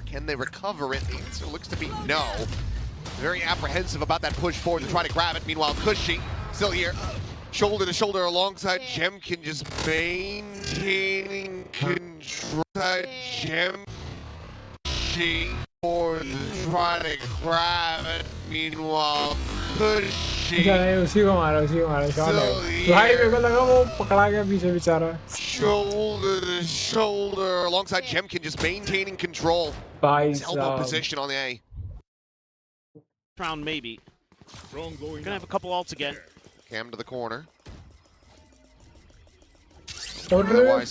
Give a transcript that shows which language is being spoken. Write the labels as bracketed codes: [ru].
[en] Can they recover it? The answer looks to be no. Very apprehensive about that push forward to try to grab it. Meanwhile, Cushy still here. Shoulder to shoulder alongside Jemkin, just maintaining control. Jemkin for to try to grab it. Meanwhile, Cushy [hi] उसी को मारा shot है भाई मेरे को लगा वो पकड़ा गया पीछे बेचारा. [en] Shoulder to shoulder alongside Jemkin, just maintaining control. His elbow position on the A. Round maybe. Gonna have a couple ults again. Cam to the corner. Otherwise,